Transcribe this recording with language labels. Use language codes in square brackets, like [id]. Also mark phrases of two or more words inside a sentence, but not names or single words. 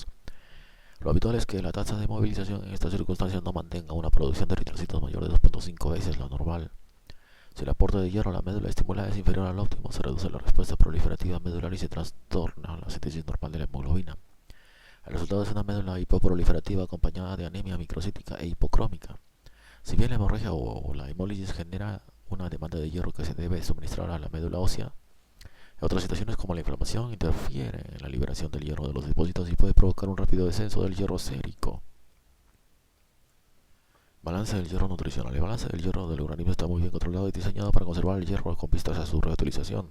[es] Lo habitual es que la tasa de movilización en estas circunstancias no mantenga una producción de eritrocitos mayor de 2.5 veces la normal. Si el aporte de hierro a la médula estimulada es inferior al óptimo, se reduce la respuesta proliferativa medular y se trastorna la síntesis normal de la hemoglobina. El resultado es una médula hipoproliferativa acompañada de anemia microcítica e hipocrómica. Si bien la hemorragia o la hemólisis genera una demanda de hierro que se debe suministrar a la médula ósea, Otras situaciones como la inflamación interfieren en la liberación del hierro de los depósitos y puede provocar un rápido descenso del hierro sérico. Balance del hierro nutricional. El balance del hierro del organismo está muy bien controlado y diseñado para conservar el hierro con vistas a su reutilización.